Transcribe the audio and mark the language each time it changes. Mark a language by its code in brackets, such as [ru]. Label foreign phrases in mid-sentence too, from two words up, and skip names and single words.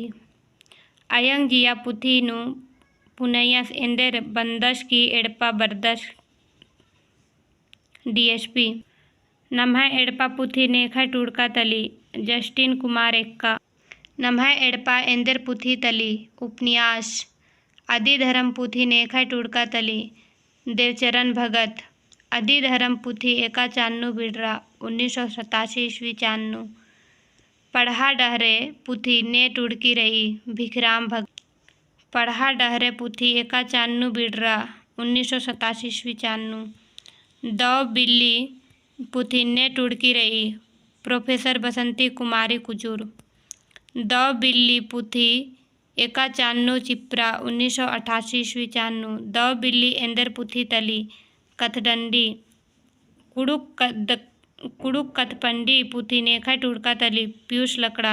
[kru] आयंग जिया पुथी नु पुनयस एंदेर बंदश की एड़पा बरदश डीएसपी। नम्हा एड़पा पुथी नेखाय टुडका तली जस्टिन कुमार एक्का। नम्हा एड़पा एंदेर पुथी तली उपन्यास। आदि धर्म पुथी नेखाय टुडका तली देवचरण भगत। आदि धर्म पुथी एका चान्नू बिडरा 1987 ईस्वी चान्नू। पढ़ा डहरे पुथी ने टुडकी रही भिखराम भगत। पढ़ा डहरे पुथी एका चान्नू बिडरा 1987 ईस्वी चान्नू। दौ बिल्ली पुथी ने टुडकी रही प्रोफेसर बसंती कुमारी कुजूर। दौ बिल्ली पुथी एका चान्नू चिप्रा 1988 ईस्वी चान्नू। दौ बिल्ली एंदर पुथी तली कथडंडी कुड़ुक कथपंडी पुथी नेखाय टुडका तली पीयूष लकड़ा।